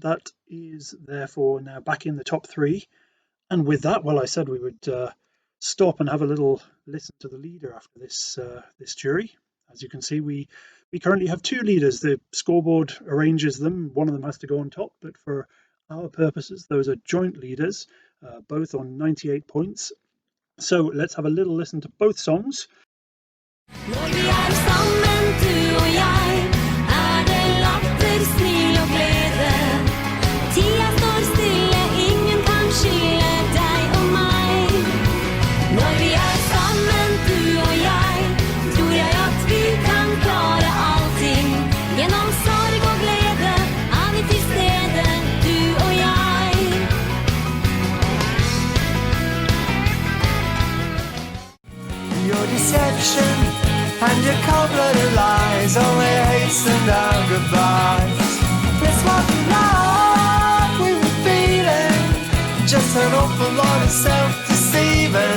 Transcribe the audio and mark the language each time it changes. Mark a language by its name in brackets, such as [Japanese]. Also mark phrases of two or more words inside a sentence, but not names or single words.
[English] That is therefore now back in the top 3. And with that, well, I said we would stop and have a little listen to the leader after this jury. As you can see, we currently have 2 leaders. The scoreboard arranges them. One of them has to go on top, but for our purposes, those are joint leaders, both on 98 points. So let's have a little listen to both songs. [Norwegian] Når vi sammen, du og jeg, det latter, smil og glede. Tida står stille, ingen kan skille deg og meg. Når vi sammen, du og jeg, tror jeg at vi kan klare allting. Gjennom sorg og glede, vi til stede, du og jeg. [English] Your deception and your cold-blooded lies only hastened our goodbyes. It's what we were feeling, just an awful lot of self-deceiving.